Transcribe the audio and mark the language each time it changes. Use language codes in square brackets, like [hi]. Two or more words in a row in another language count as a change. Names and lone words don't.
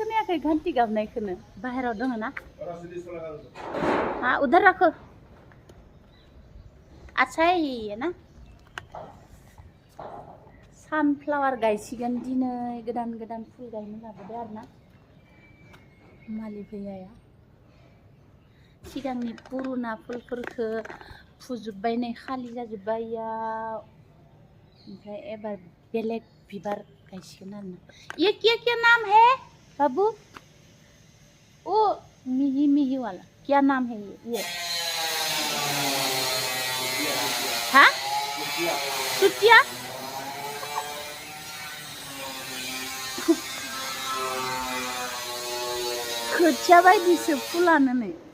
[brx] खोनायाखै घन्टी गाबनायखौनो बाहेराव दङ ना [hi] उधर रखो अच्छा है ना [brx] सानफ्लावार गायसिगोन दिनै गोदान गोदान फुल गायनो लाबोदो आरोना मालि भैयाया सिगांनि पुरुना फुलफोरखौ फुजोब्बाय नै खालि जाजोब्बाय इयाव ओमफ्राय एबार बेलेग बिबार गायसिगोन आरोना [hi] ये क्या नाम है बाबू ओ मिही मिही वाला क्या नाम है ये [brx] हाँ सुटिया खोथिया बायदिसो फुलानो नै